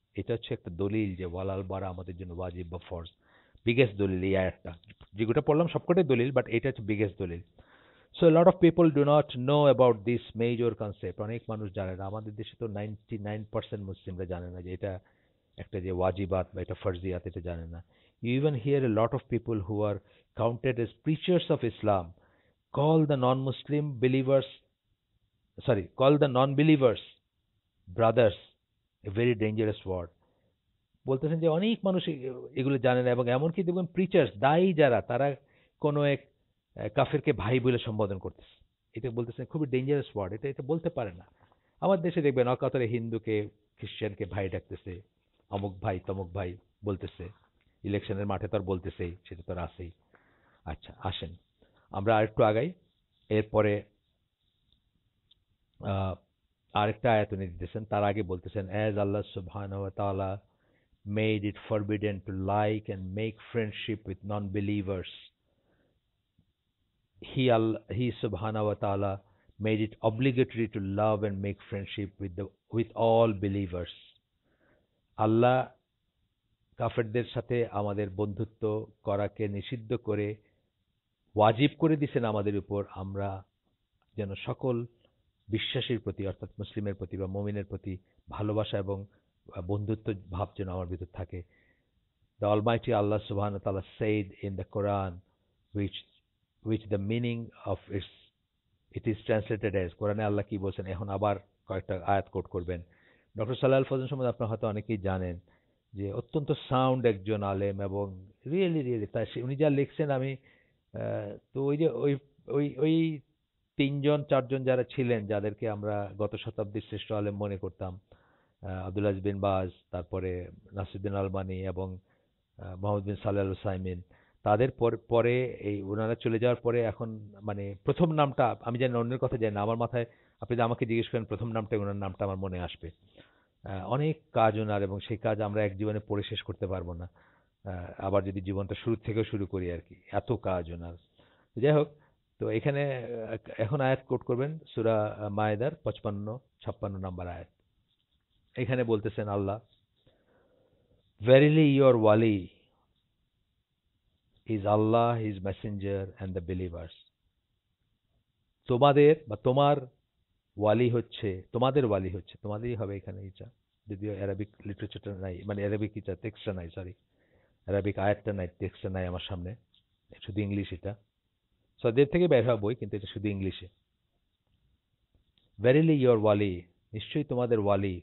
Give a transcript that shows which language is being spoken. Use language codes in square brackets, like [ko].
[bn] এটা হচ্ছে একটা দলিল যে ওয়ালাল বারা আমাদের জন্য ওয়াজিব বা ফরজ। বিগেস্ট দলিল এই আয়াতটা। যেগুলো পড়লাম সবকটাই দলিল, বাট এটা হচ্ছে বিগেস্ট দলিল। [en] So a lot of people do not know about this major concept. [bn] অনেক মানুষ জানে না। আমাদের দেশে তো 99% মুসলিমরা জানে না যে এটা একটা যে ওয়াজিবাত বা এটা ফরজিয়াত, এটা জানে না। [en] You even hear a lot of people who are counted as preachers of Islam call the non-Muslim believers, call the non-believers brothers, a very dangerous word. [bn] বলতেছেন যে অনেক মানুষ এগুলো জানে না, এবং এমনকি দেখবেন প্রিচার্স, দায়ী যারা, তারা কোনো এক কাফেরকে ভাই বলে সম্বোধন করতেছে। এটা বলতেছেন খুবই ডেঞ্জারাস ওয়ার্ড, এটা এটা বলতে পারে না। আমার দেশে দেখবেন অকাতরে হিন্দুকে খ্রিস্টানকে ভাই ডাকতেছে, অমুক ভাই তমুক ভাই বলতেছে, ইলেকশনের মাঠে তো আর বলতেছেই, সেটা তো আর আছেই। আচ্ছা, আসেন আমরা আরেকটু আগাই। এরপরে আরেকটা আয়াত উনি দিতেছেন, তার আগে বলতেছেন, [en] As আল্লাহ সুবহানাহু ওয়া তাআলা made it forbidden to like and make friendship with non-believers, he subhanahu wa ta'ala made it obligatory to love and make friendship with all believers. [bn] আল্লাহ কাফেরদের সাথে আমাদের বন্ধুত্ব করাকে নিষিদ্ধ করে ওয়াজিব করে দিয়েছেন আমাদের উপর, আমরা যেন সকল বিশ্বাসীর প্রতি, অর্থাৎ মুসলিমের প্রতি বা মুমিনের প্রতি ভালোবাসা এবং বন্ধুত্ব ভাব যেন আমার ভিতর থাকে। [en] The Almighty Allah subhanahu wa ta'ala said in the Quran, which the meaning of it is translated as, [bn] কোরআনে আল্লাহ কি বলছেন, এখন আবার কয়েকটা আয়াত কোট করবেন। ডক্টর সাল্লাহ আল ফজল সম্বন্ধে আপনারা হয়তো অনেকেই জানেন যে অত্যন্ত সাউন্ড একজন আলেম, এবং রিয়েলি রিয়েলি তাই উনি যা লিখছেন, আমি তো ওই যে ওই ওই ওই তিনজন চারজন যারা ছিলেন, যাদেরকে আমরা গত শতাব্দীর শ্রেষ্ঠ আলেম মনে করতাম, আব্দুল আজিজ বিন বাজ, তারপরে নাসিরুদ্দিন আলবানী এবং মোহাম্মদ বিন সালেহ আল সাইমিন, তাদের পরে এই ওনারা চলে যাওয়ার পরে এখন মানে প্রথম নামটা আমি জানি না, অন্যের কথা জানি না, আমার মাথায় আপনি যদি আমাকে জিজ্ঞেস করেন প্রথম নামটা, ওনার নামটা আমার মনে আসবে। অনেক কাজ ওনার, এবং সেই কাজ আমরা এক জীবনে পড়ে শেষ করতে পারবো না। আবার যদি জীবনটা শুরু থেকেও শুরু করি আর কি, এত কাজ ওনার। যাই হোক, তো এখানে এখন আয়াত কোট করবেন সূরা মায়েদার 55-56 নাম্বার আয়াত। এখানে বলতেছেন আল্লাহ, [en] verily your wali is Allah, his messenger and the believers. [bn] তোমাদের বা তোমার ওয়ালি হচ্ছে, তোমাদেরই হবে এখানে ইচ্ছা, যদিও অ্যারাবিক লিটারেচারটা নাই, মানে অ্যারাবিক ইচ্ছা টেক্সটটা নাই, সরি, অ্যারাবিক আয়াতটা নাই, টেক্সটটা নাই আমার সামনে, শুধু ইংলিশ এটা। সৌদির থেকে বের হওয়া বই, কিন্তু এটা শুধু ইংলিশে। [en] verily your ওয়ালি, [bn] নিশ্চয়ই তোমাদের ওয়ালি।